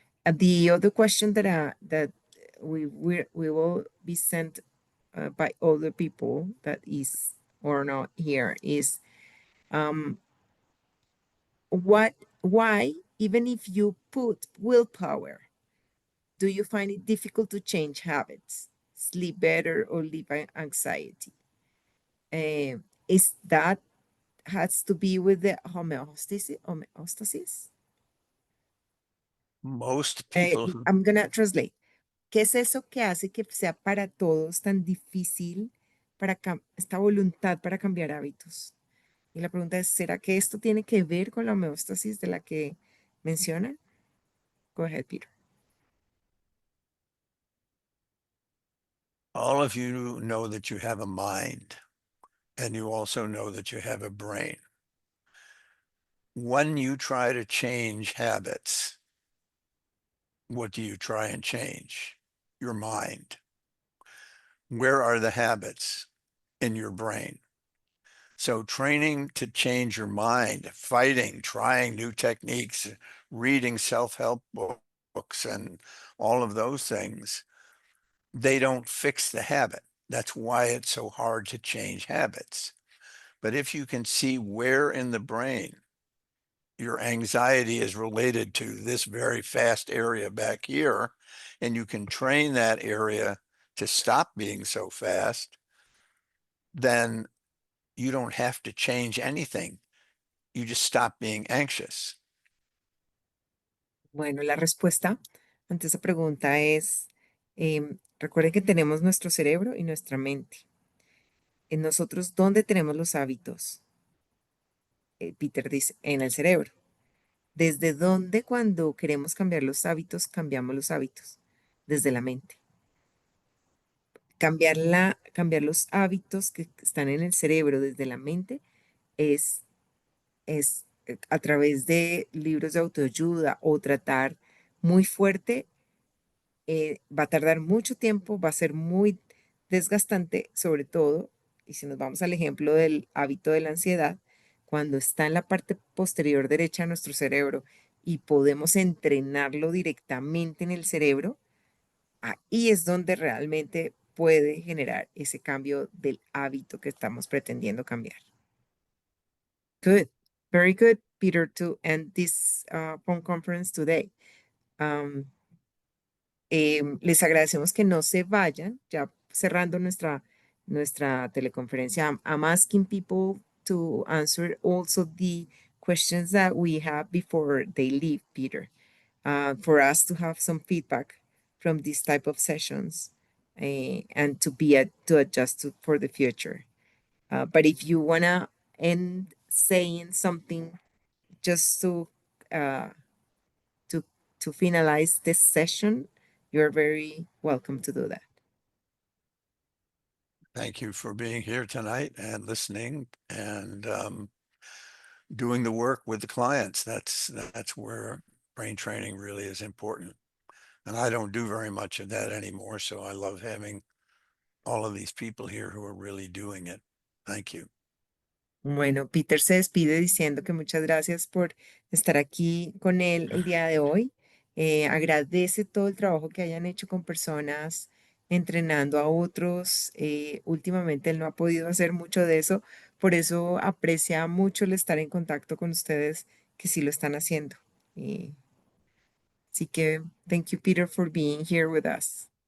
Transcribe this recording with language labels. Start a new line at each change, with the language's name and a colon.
English: The other question that we will be sent by other people that is or not here is why even if you put willpower, do you find it difficult to change habits, sleep better, or live anxiety? Is that has to be with the homeostasis? Most people who I'm gonna translate.
Spanish: ¿Qué es eso que hace que sea para todos tan difícil para esta voluntad para cambiar hábitos? Y la pregunta es, ¿será que esto tiene que ver con la homeostasis de la que mencionan?
English: Go ahead, Peter. all of you know that you have a mind, and you also know that you have a brain. When you try to change habits, what do you try and change? Your mind. Where are the habits? In your brain. So training to change your mind, fighting, trying new techniques, reading self-help books and all of those things, they don't fix the habit. That's why it's so hard to change habits. But if you can see where in the brain your anxiety is related to this very fast area back here, and you can train that area to stop being so fast, then you don't have to change anything. You just stop being anxious.
Spanish: Bueno, la respuesta ante esa pregunta es, recuerden que tenemos nuestro cerebro y nuestra mente. En nosotros, ¿dónde tenemos los hábitos? Peter dice, en el cerebro. ¿Desde dónde cuando queremos cambiar los hábitos, cambiamos los hábitos? Desde la mente. Cambiar los hábitos que están en el cerebro desde la mente es, es a través de libros de autoayuda o tratar muy fuerte, va a tardar mucho tiempo, va a ser muy desgastante, sobre todo, y si nos vamos al ejemplo del hábito de la ansiedad, cuando está en la parte posterior derecha de nuestro cerebro y podemos entrenarlo directamente en el cerebro, ahí es donde realmente puede generar ese cambio del hábito que estamos pretendiendo cambiar.
English: Good. Very good, Peter, to end this phone conference today.
Spanish: Um, Les agradecemos que no se vayan, ya cerrando nuestra teleconferencia.
English: I'm asking people to answer also the questions that we have before they leave, Peter, for us to have some feedback from these type of sessions, and to to adjust for the future. But if you wanna end saying something just uh, to to finalize this session, you're very welcome to do that. Thank you for being here tonight and listening and doing the work with the clients. That's where brain training really is important. And I don't do very much of that anymore, so I love having all of these people here who are really doing it. Thank you.
Spanish: Bueno, Peter se despide diciendo que muchas gracias por estar aquí con él el día de hoy. Agradece todo el trabajo que hayan hecho con personas entrenando a otros. Últimamente él no ha podido hacer mucho de eso, por eso aprecia mucho el estar en contacto con ustedes que sí lo están haciendo. Así que,
English: thank you, Peter, for being here with us.